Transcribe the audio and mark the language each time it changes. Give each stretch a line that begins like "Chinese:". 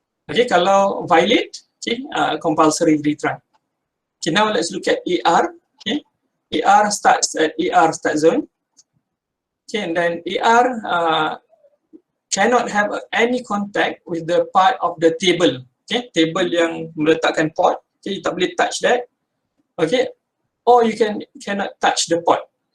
Malay: Kalau
English: violate, compulsory retry. Now let's look at AR. AR starts at AR start zone. And then AR cannot have any contact with the part of the table.
Malay: Table yang meletakkan pot, you tak boleh
English: touch that. Or you cannot touch the pot.